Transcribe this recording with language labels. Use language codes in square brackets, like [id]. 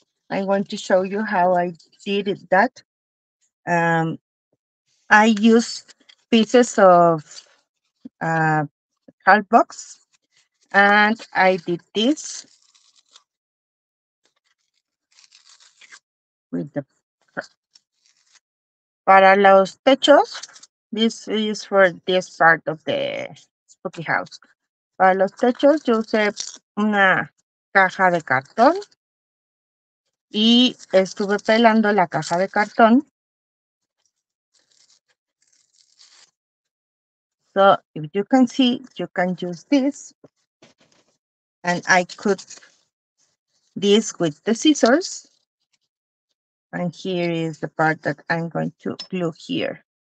[en] I'm going to show you how I did that. Um, I used pieces of uh, cardboard and I did this with the [es] para los techos. [en] This is for this part of the spooky house. [es] Para los techos yo usé una caja de cartón y estuve pelando la caja de cartón. [en] So if you can see, you can use this, and I cut this with the scissors. And here is the part that I'm going to glue here.